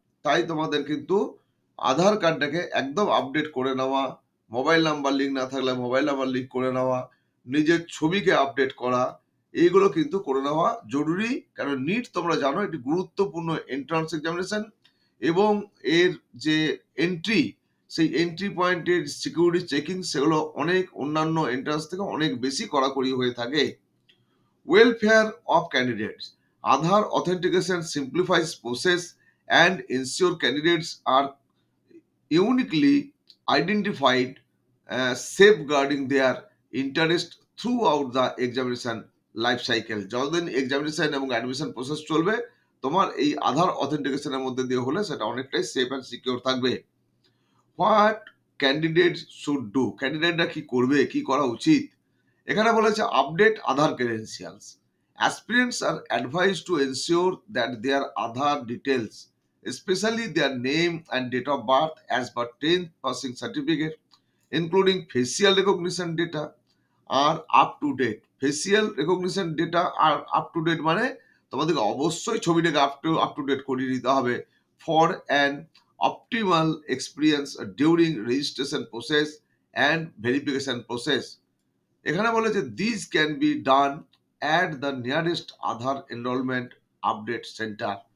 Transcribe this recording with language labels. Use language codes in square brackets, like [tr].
[bn] তাই তোমাদের কিন্তু আধার কার্ডটাকে একদম আপডেট করে নেওয়া, মোবাইল নাম্বার লিঙ্ক না থাকলে মোবাইল নাম্বার লিঙ্ক করে নেওয়া, নিজের ছবিকে আপডেট করা, এইগুলো কিন্তু করে নেওয়া জরুরি। কারণ নিট তোমরা জানো একটি গুরুত্বপূর্ণ এন্ট্রান্স এক্সামিনেশন, এবং এর যে এন্ট্রি, সেই এন্ট্রি পয়েন্টের সিকিউরিটি চেকিং সেগুলো অনেক অন্যান্য এন্ট্রান্স থেকে অনেক বেশি কড়াকড়ি হয়ে থাকে। [en] Welfare of candidates. Aadhaar authentication simplifies process and ensure candidates are uniquely identified, safeguarding their interest throughout the examination life cycle. [bn] যতদিন এক্সামিনেশন এবং অ্যাডমিশন প্রসেস চলবে, তোমার এই আধার অথেন্টিকেশনের মধ্যে দিয়ে হলে সেটা অনেকটাই [en] safe and secure [bn] থাকবে। [en] what candidate should do, [bn] ক্যান্ডিডেটরা কি করবে, কি করা উচিত? এখানে বলেছে [en] Update Aadhaar credentials. Aspirants are advice to ensure that their Aadhaar details, especially their name and date of birth as per 10th passing certificate, including facial recognition data, are up to date. Facial recognition data are up to date [bn] মানে তোমাদেরকে অবশ্যই ছবিটাকে up to date করিয়ে নিতে হবে [en] For an optimal experience during registration process and verification process. [bn] এখানে বলে যে [en] This can be done at the nearest Aadhaar enrolment update centre.